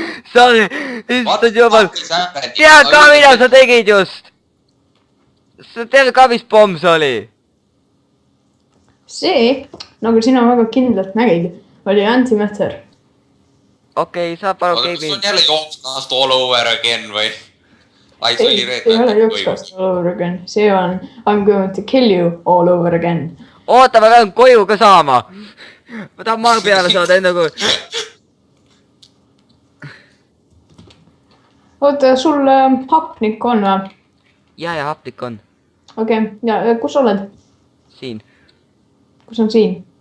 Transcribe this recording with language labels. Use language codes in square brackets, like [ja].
[et] Sorry, issand jumal. Tead ka, mida sa tegid just? Sa tead ka, mis pomm see oli? See, nagu sina väga kindlalt nägid, oli antimatter. Okei, saab aru Kas on jälle jooksnast [en] all over again [et] või? Ai, see oli ei ole jooksvast [en] all over again. [et] See on [en] I'm going to kill you all over again. [et] Oota, ma pean koju ka saama. Ma tahan maa peale saada enne kui... Oota, sul hapnik on või? Ja hapnik on. Okei, ja kus oled? Siin. Kus on siin?